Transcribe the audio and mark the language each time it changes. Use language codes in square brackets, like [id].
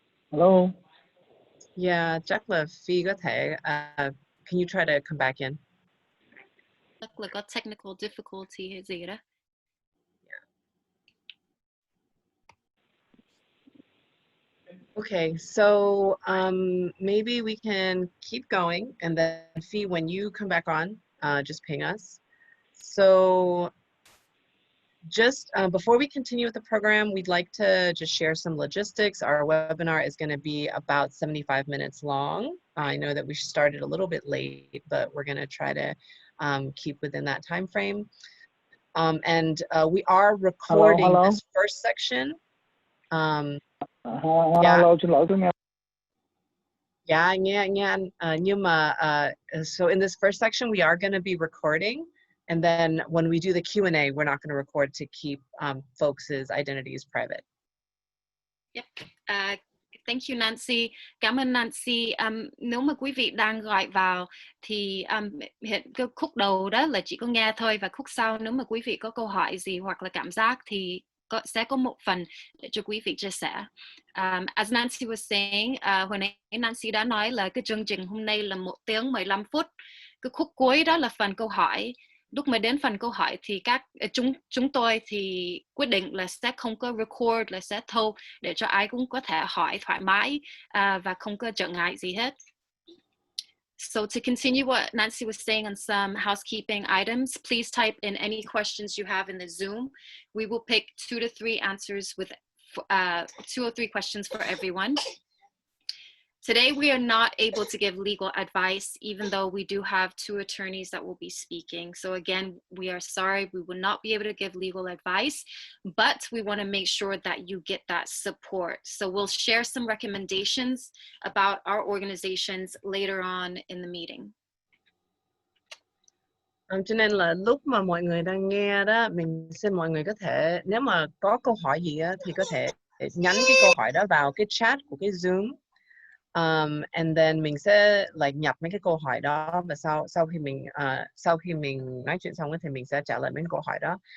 [en] Hello. [vi] Yeah, chắc là Phi có thể. [en] Can you try to come back in? [vi] Chắc là có technical difficulty hay gì đó. [en] Okay, so maybe we can keep going, and then Fee, when you come back on, just ping us. So just before we continue with the program, we'd like to just share some logistics. Our webinar is going to be about 75 minutes long. I know that we started a little bit late, but we're going to try to keep within that time frame. And we are recording this first section. [vi] Hello, xin lỗi tôi nghe. [en] Yeah, [vi] nhưng mà [en] so in this first section, we are going to be recording. And then when we do the Q&A, we're not going to record to keep folks' identities private. Yep. Thank you, Nancy. [vi] Cảm ơn Nancy. Nếu mà quý vị đang gọi vào thì hiện cái khúc đầu đó là chỉ có nghe thôi, và khúc sau nếu mà quý vị có câu hỏi gì hoặc là cảm giác thì sẽ có một phần để cho quý vị chia sẻ. [en] As Nancy was saying, [vi] hồi nãy Nancy đã nói là cái chương trình hôm nay là 1 tiếng 15 phút. Cái khúc cuối đó là phần câu hỏi. Lúc mà đến phần câu hỏi thì chúng tôi thì quyết định là sẽ không có record, là sẽ thâu để cho ai cũng có thể hỏi thoải mái và không có trở ngại gì hết. [en] So to continue what Nancy was saying on some housekeeping items, please type in any questions you have in the Zoom. We will pick 2 to 3 answers with 2 or 3 questions for everyone. Today, we are not able to give legal advice, even though we do have 2 attorneys that will be speaking. So again, we are sorry, we will not be able to give legal advice, but we want to make sure that you get that support. So we'll share some recommendations about our organizations later on in the meeting. [vi] Cho nên là lúc mà mọi người đang nghe đó, mình xin mọi người có thể, nếu mà có câu hỏi gì á, thì có thể nhắn cái câu hỏi đó vào cái chat của cái Zoom. And then mình sẽ nhập mấy cái câu hỏi đó, và sau khi mình nói chuyện xong thì mình sẽ trả lời mấy câu hỏi đó.